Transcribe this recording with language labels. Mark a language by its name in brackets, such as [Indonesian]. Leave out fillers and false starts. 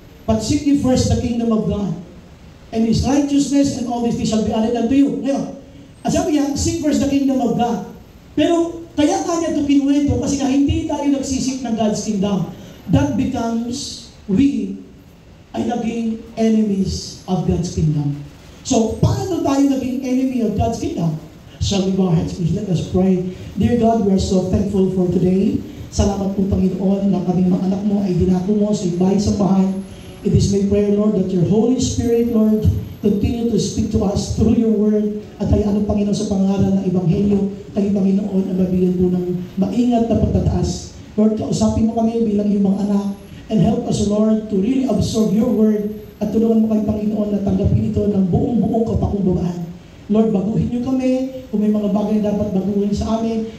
[English] But seek ye first the kingdom of God, and His righteousness, and all these things shall be added unto you. [Filipino] Ngayon, sabi niya, [English] seek first the kingdom of God. [Filipino] Pero, kaya kanya ito kinuwento, kasi nga hindi tayo nagsisik ng God's kingdom. [English] That becomes, we [Filipino] ay naging [English] enemies of God's kingdom. So, [Filipino] paano tayo naging [English] enemy of God's kingdom? Shall we bow our heads, please? Let us pray. Dear God, we are so thankful for today. [Filipino] Salamat po, Panginoon, na kaming mga anak mo ay dinako mo sa ibahay-sambahan. [English] It is my prayer, Lord, that your Holy Spirit, Lord, continue to speak to us through your word. [Filipino] At hayaan ng Panginoon sa pangaral ng Ebanghelyo, kayo, Panginoon, ang mabigyan po ng maingat na pagtataas. Lord, kausapin mo kami bilang iyong mga anak, [English] and help us, Lord, to really absorb your word, [Filipino] at tulungan mo kayo, Panginoon, na tanggapin ito ng buong kapakumbabaan. Lord, baguhin niyo kami kung may mga bagay na dapat baguhin sa amin.